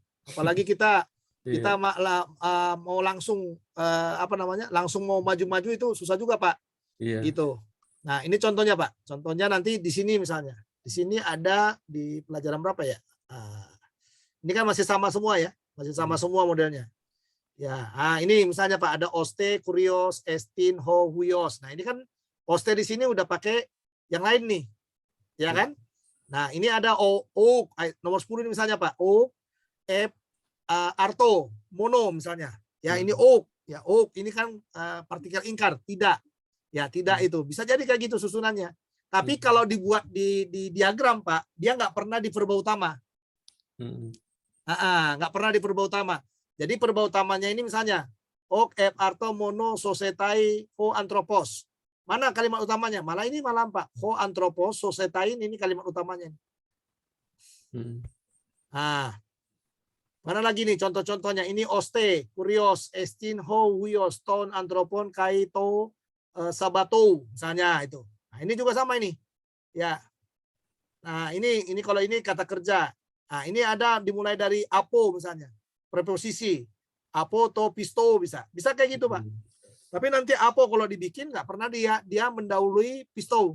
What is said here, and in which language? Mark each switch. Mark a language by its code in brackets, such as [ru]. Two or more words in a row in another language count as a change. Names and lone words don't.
[id] Apalagi kita mau langsung langsung mau maju-maju itu susah juga Pak. Gitu. Nah, ini contohnya Pak. Contohnya nanti di sini misalnya. Di sini ada di pelajaran berapa ya? Ini kan masih sama semua ya. Masih sama semua modelnya. Ya, ini misalnya Pak ada [el] oste, kurios, estin, ho, huyos. [id] Nah, ini kan oste di sini udah pakai yang lain nih. Ya kan? Nah, ini ada o nomor 10 ini misalnya Pak. [el] O, F, arto, mono [id] misalnya. Ya, ini o. Ya, o ini kan partikel ingkar, tidak. Ya, tidak itu. Bisa jadi kayak gitu susunannya. Tapi kalau dibuat di diagram Pak, dia nggak pernah di verba utama. Nggak pernah di verba utama. Jadi verba utamanya ini misalnya [el] ok, ep, arto, mono, sosetai, ho, antropos. [id] Mana kalimat utamanya? Malah ini malah Pak. [el] Ho, antropos, sosetai [id] ini kalimat utamanya. Mana lagi nih contoh-contohnya? [el] Ini oste, kurios, estin, ho, huyos, ton, antropon, kaito, sabato, [id] misalnya itu. Nah, ini juga sama ini. Ya. Nah, ini kalau ini kata kerja. Nah, ini ada dimulai dari apo misalnya. Preposisi. [el] Apo, to, pisto [id] bisa. Bisa kayak gitu, Pak. Tapi nanti apo kalau dibikin nggak pernah dia mendahului pisto.